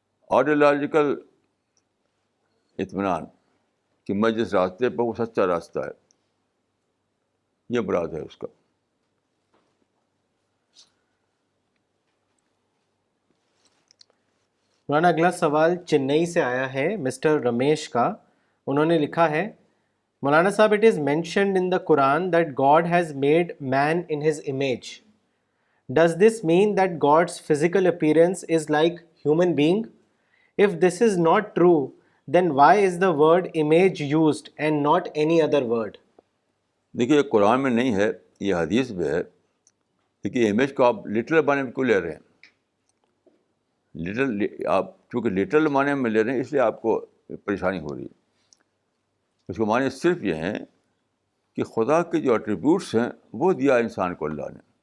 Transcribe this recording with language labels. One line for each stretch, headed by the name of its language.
Urdu: Ideological اطمینان کہ میں جس راستے پر وہ سچا راستہ ہے, یہ مراد ہے اس کا. مولانا اگلا سوال چنئی سے آیا ہے, مسٹر رمیش کا. انہوں نے لکھا ہے, مولانا صاحب,
English: it is mentioned in the Quran that God has made man in his image. Does this mean that God's physical appearance is like human being? If this is not true, then why is the word image used and not any other word?
Urdu: دیکھیے قرآن میں نہیں ہے, یہ حدیث میں ہے. دیکھیے image کو آپ لٹرل معنی میں کیوں لے رہے ہیں؟ آپ چونکہ لٹرل معنی میں لے رہے ہیں اس لیے آپ کو پریشانی ہو رہی ہے. اس کے معنی صرف یہ ہیں کہ خدا کے جو ایٹریبیوٹس ہیں وہ دیا انسان کو اللہ نے.